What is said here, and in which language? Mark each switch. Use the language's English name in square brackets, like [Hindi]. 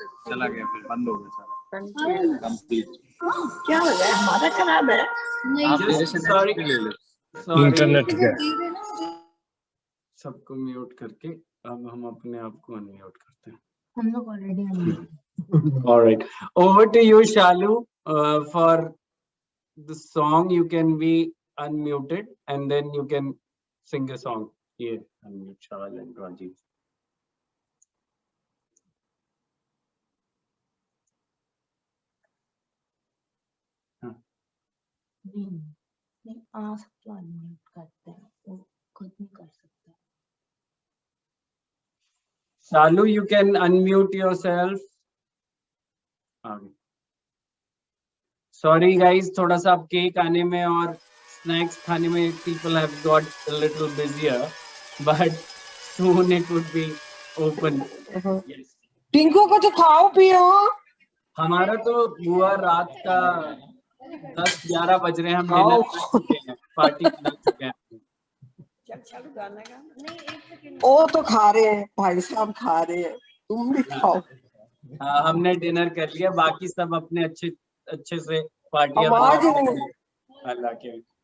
[Hindi] चला गया, फिर बंद हो गया सारा। कंप्लीट। क्या हो गया? हमारा खराब है। [English] sorry [Hindi] इंटरनेट का। सबको म्यूट करके अब हम अपने आप को अनम्यूट करते हैं। हम लोग already [English] All right, over to you, Shalu. For the song, you can be unmuted and then you can sing a song. Here, unmute Shal and Rajiv. [Hindi] नहीं आप तो अनम्यूट करते हैं, वो खुद नहीं कर सकते। [English] Shalu, you can unmute yourself. Sorry guys, [Hindi] थोड़ा सा अब केक आने में और स्नैक्स खाने में [English] people have got a little busier, but soon it would be open. Yes. [Hindi] Tinku को तो खाओ पियो। हमारा तो बुआ रात का 10-11 बज रहे हैं, हम डिनर कर चुके हैं, पार्टी कर चुके हैं। वो तो खा रहे हैं, भाई साहब खा रहे हैं, तुम भी खाओ। हाँ, हमने डिनर कर लिया, बाकी सब अपने अच्छे से पार्टियां अल्लाह के।